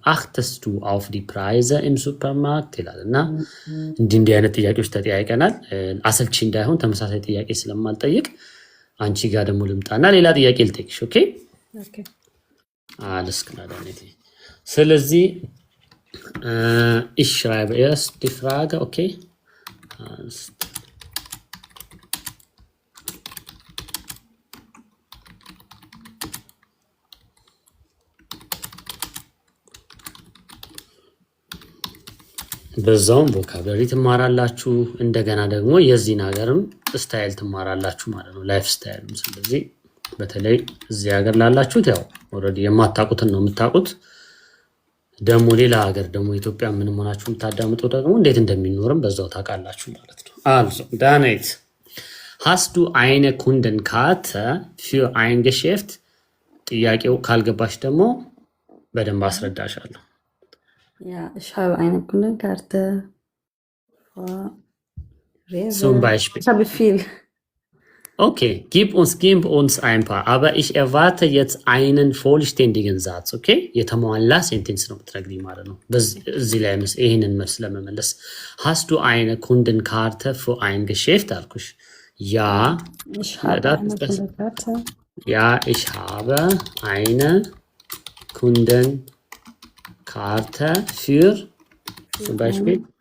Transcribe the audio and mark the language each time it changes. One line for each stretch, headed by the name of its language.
Amharic: አክተስቱ አውፍ ዲ ፕራይዘ ኢም ሱፐርማርኬት ይላል እና እንዲህ አይነት ጥያቄዎች ተጠያይቀናል። አሰልቺ እንዳይሆን ተመሳሳይ ጥያቄ ስለማልጠይቅ አንቺ ጋር ደግሞ ልምጣና ሌላ ጥያቄ ልጠይቅሽ። ኦኬ
German: alles klar dann.
Amharic: ስለዚህ
German: ich schreibe erst die Frage, okay?
Amharic: በዛውም ቮካብላሪ ትማራላችሁ እንደገና ደግሞ የዚህን ሀገርም ስታይል ትማራላችሁ ማለት ነው፣ ላይፍ ስታይል። ስለዚህ በተለይ እዚህ ሀገር ላላችሁት ያው ኦልሬዲ የማታውቁትን ነው የምታውቁት። ደግሞ ሌላ ሀገር ደግሞ ኢትዮጵያ ምን ሆናችሁ የምታዳምጡ ደግሞ እንዴት እንደሚኖርም በዛው ታውቃላችሁ ማለት ነው።
German: Also, Danet, hast du eine Kundenkarte für ein Geschäft?
Amharic: ጥያቄው ካልገባሽ ደግሞ በደንብ አስረዳሻለሁ።
German: Ja, ich habe eine Kundenkarte für Rewe. Zum Beispiel. Ich habe viel. Okay, gib uns ein paar, aber ich erwarte jetzt einen vollständigen Satz, okay?
Amharic: የተሟላ ሴንቴንስ ነው የምትነግሪኝ ማለት ነው። በዚህ ላይ ይሄንን መልስ ለመመለስ
German: hast du eine Kundenkarte für ein Geschäft
Amharic: አልኩሽ። Ja,
German: ich habe eine Kundenkarte. Ja, ich habe eine Kundenkarte für zum Beispiel